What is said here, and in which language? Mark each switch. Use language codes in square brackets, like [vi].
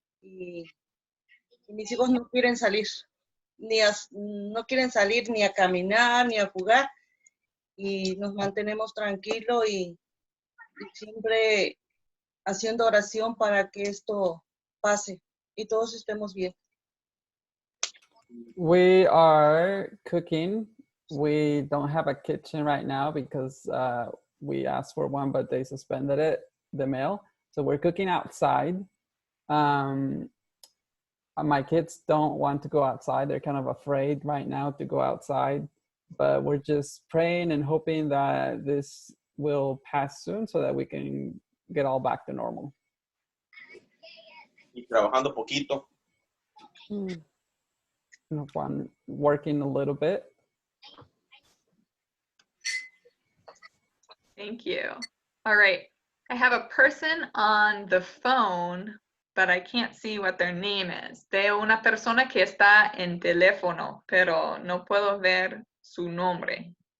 [es] y mis hijos no quieren salir, no quieren salir ni a caminar, ni a jugar, y nos mantenemos tranquilos y siempre haciendo oración para que esto pase y todos estemos bien. [en] We are cooking. We don't have a kitchen right now because we asked for one, but they suspended it, the mail. So we're cooking outside. My kids don't want to go outside. They're kind of afraid right now to go outside, but we're just praying and hoping that this will pass soon so that we can get all back to normal. [es] Y trabajando poquito. [en] One working a little bit. Thank you. All right. I have a person on the phone, but I can't see what their name is. [es] De una persona que está en teléfono, pero no puedo ver su nombre.